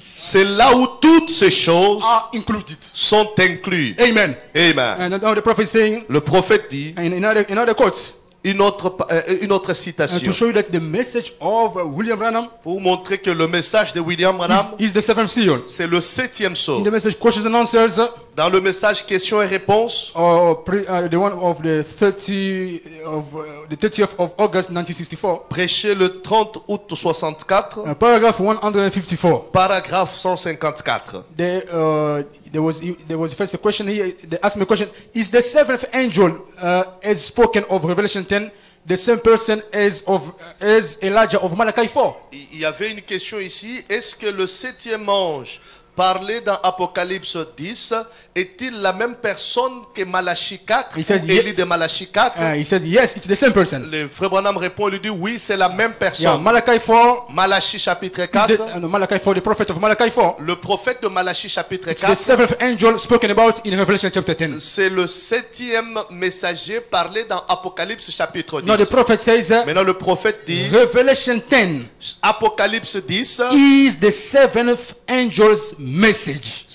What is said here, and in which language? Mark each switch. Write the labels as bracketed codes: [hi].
[fr] C'est là où toutes ces choses [en] are included. [fr] sont incluses. [en] Amen. [fr] Amen. [en] And now the prophet is saying [fr] Le prophète dit [en] in another quote, [fr] une autre [en] and [fr] citation [en] to show you that the message of William Branham [fr] pour montrer que le message de William Branham, [en] is the seventh seal. [fr] c'est le septième sceau. [en] In the message questions and answers, [fr] Dans le message questions et réponses, [en] the one of the 30th of August 1964, [fr] prêché le 30 août 64, [en] paragraph 154. [fr] paragraphe 154. [en] There was first a question here. They asked me a question: is the seventh angel as spoken of Revelation 10 the same person as Elijah of Malachi 4? [fr] Il y avait une question ici. Est-ce que le septième ange parlé dans Apocalypse 10 est-il la même personne que Malachie 4 [en] He says [fr] ou Élie de Malachie 4? [en] He said yes, it's the same person. [fr] Le frère Branham répond, il lui dit oui, c'est la même [en] Yeah, [fr] personne. [en] Malachi 4. [fr] Malachie chapitre 4. [en] No, Malachi 4, the prophet of Malachi 4. [fr] Le prophète de Malachie chapitre [en] It's the [fr] 4, [en] seventh angel spoken about in Revelation chapter 10. [fr] c'est le septième messager parlé dans Apocalypse chapitre 10. [en] Now the prophet says, [fr] Maintenant le prophète dit, [en] Revelation 10 [fr] Apocalypse 10, [en] is the seventh angel's message.